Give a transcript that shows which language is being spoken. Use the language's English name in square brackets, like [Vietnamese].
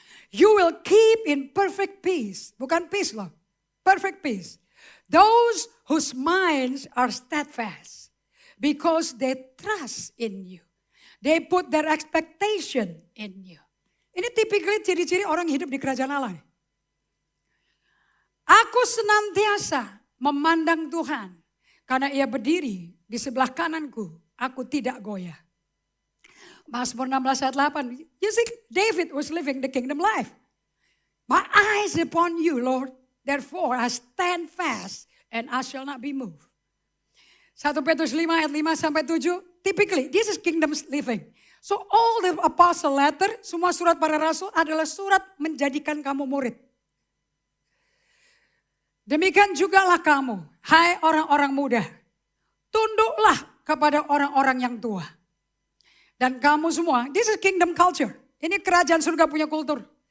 [English] You will keep in perfect peace. [Indonesian] Bukan peace loh. [English] Perfect peace. Those whose minds are steadfast. Because they trust in you. They put their expectation in you. [Indonesian] Ini tipikal ciri-ciri orang hidup di kerajaan Allah. Aku senantiasa memandang Tuhan. Karena ia berdiri di sebelah kananku. Aku tidak goyah. Mazmur 16 ayat 8. [English] You see, David was living the kingdom life. My eyes upon you, Lord. Therefore I stand fast and I shall not be moved. [Indonesian] 1 Petrus 5 ayat 5 sampai 7. [English] Typically, this is kingdom living. So all the apostle letter, [Indonesian] semua surat para rasul adalah surat menjadikan kamu murid. Demikian jugalah kamu, hai orang-orang muda. Tunduklah kepada orang-orang yang tua. Dan kamu semua, [English] this is kingdom culture. [Indonesian] Ini kerajaan surga punya kultur.